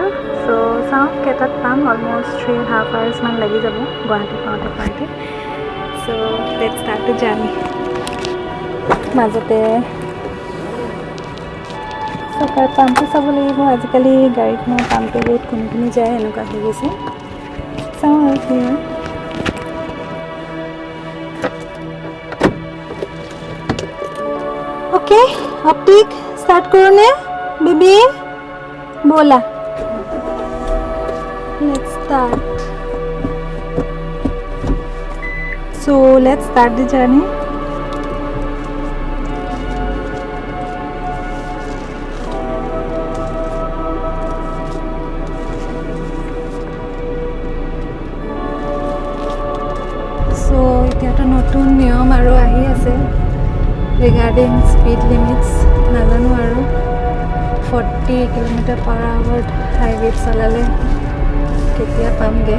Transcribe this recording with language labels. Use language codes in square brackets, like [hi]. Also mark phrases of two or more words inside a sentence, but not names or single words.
[as] চ' চাওঁ কেইটাত পাম। অলমষ্ট 3.5 hours মান লাগি যাব গুৱাহাটী পাওঁতে। [en] So let's start the journey. [as] মাজতে চকাৰ পাম্পটো চাব লাগিব। আজিকালি গাড়ীখনৰ পাম্পটো বহুত কোনখিনি যায় এনেকুৱা হৈ গৈছে। চাওঁ আৰু কি হয়। [hi] ओके ऑप्टिक स्टार्ट करो ने बेबी बोला [en] let's start so let's start the journey. [as] so এতিয়াতো নতুন নিয়ম আৰু আহি আছে [en] regarding speed limits. [as] নাজানো আৰু 40 km/h হাইৱেত চলালে কেতিয়া পামগৈ।